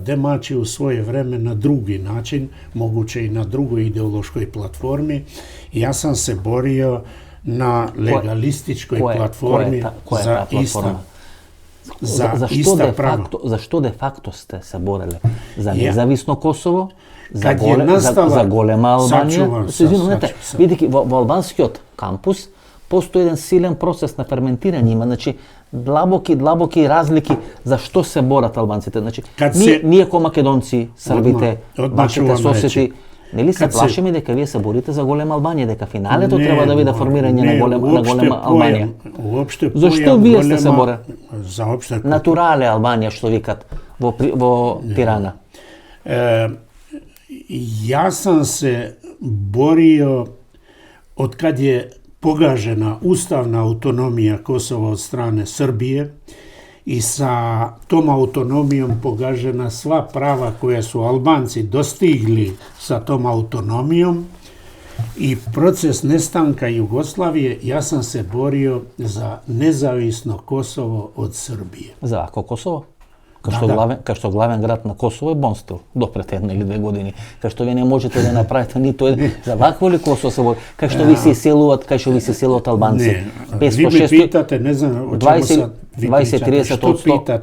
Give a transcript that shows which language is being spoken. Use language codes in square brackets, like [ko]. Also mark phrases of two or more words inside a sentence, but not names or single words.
[sr] Demači u svoje vreme na drugi način, moguće i na drugoj ideološkoj platformi. Ja sam se borio na legalističkoj platformi za ista prava. Zašto de facto ste se borili? Za nezavisno Kosovo? Za [mk] голема Албанија? Видите, во албанскиот кампус постои еден силен процес на ферментирање, има, значи, длабоки разлики за што се борат албанците. Значи, ние ко македонци, србите, вашите соседи, нели се плашиме дека вие се борите за голема Албанија, дека финалето треба да биде формирање на голема Албанија? Зашто вие сте се боре? Натурале Албанија, што викат во Тирана. [sr] Ja sam se borio od kad je pogažena ustavna autonomija Kosova od strane Srbije i sa tom autonomijom pogažena sva prava koja su Albanci dostigli sa tom autonomijom i proces nestanka Jugoslavije, ja sam se borio za nezavisno Kosovo od Srbije. [mk] За ако Косово? Кај што главен град на Косово е Бонстил, до пред 1 или 2 години. Кај што вие не можете да направите ниту еден. За вакво ли Косово се бори? Кај што ви се иселуваат, кај што ви се иселуваат албанци? [sr] Ви ме питате, не знам, о чему сад ви pričate, што питате?